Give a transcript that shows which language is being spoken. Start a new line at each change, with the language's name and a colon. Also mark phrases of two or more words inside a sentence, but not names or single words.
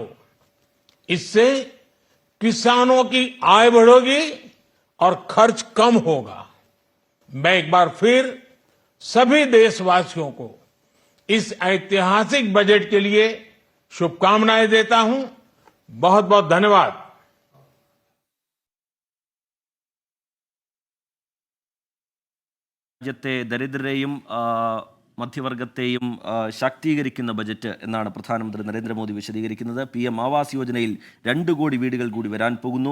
Hindi: इससे किसानों की आय बढ़ेगी और खर्च कम होगा। मैं एक बार फिर सभी देशवासियों को इस ऐतिहासिक बजट के लिए शुभकामनाएं देता हूं। बहुत बहुत धन्यवाद।
Malayalam: രാജ്യത്തെ ദരിദ്രരെയും മധ്യവർഗത്തെയും ശാക്തീകരിക്കുന്ന ബജറ്റ് എന്നാണ് പ്രധാനമന്ത്രി നരേന്ദ്രമോദി വിശദീകരിക്കുന്നത്. PM ആവാസ് യോജനയിൽ 2 കോടി വീടുകൾ കൂടി വരാൻ പോകുന്നു.